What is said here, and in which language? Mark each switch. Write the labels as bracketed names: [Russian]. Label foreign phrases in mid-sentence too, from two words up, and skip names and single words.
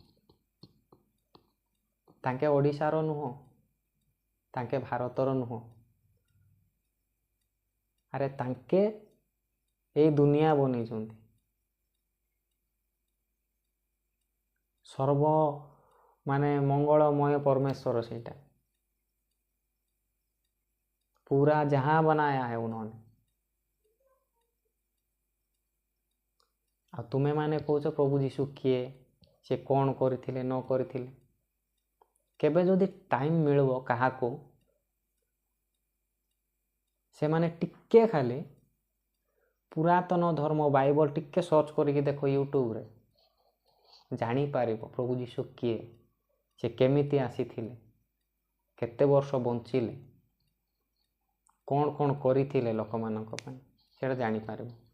[Odia] ତାଙ୍କେ ଓଡ଼ିଶାର ନୁହଁ, ତାଙ୍କେ ଭାରତର ନୁହଁ, ଆରେ ତାଙ୍କେ ଏଇ ଦୁନିଆ ବନେଇଛନ୍ତି। ସର୍ବ ମଙ୍ଗଳମୟ [Hindi] परमेश्वर ସେଇଟା पूरा जहां बनाया है उन्होंने। [Odia] ଆଉ ତୁମେ ମାନେ କହୁଛ ପ୍ରଭୁ ଯୀଶୁ କିଏ, ସେ କ'ଣ କରିଥିଲେ ନ କରିଥିଲେ। କେବେ ଯଦି ଟାଇମ୍ ମିଳିବ କାହାକୁ, ସେମାନେ ଟିକେ ଖାଲି ପୁରାତନ ଧର୍ମ ବାଇବଲ ଟିକେ ସର୍ଚ୍ଚ କରିକି ଦେଖ ୟୁଟ୍ୟୁବରେ, ଜାଣିପାରିବ ପ୍ରଭୁ ଯୀଶୁ କିଏ, ସେ କେମିତି ଆସିଥିଲେ, କେତେ ବର୍ଷ ବଞ୍ଚିଲେ, କ'ଣ କ'ଣ କରିଥିଲେ ଲୋକମାନଙ୍କ ପାଇଁ, ସେଇଟା ଜାଣିପାରିବ।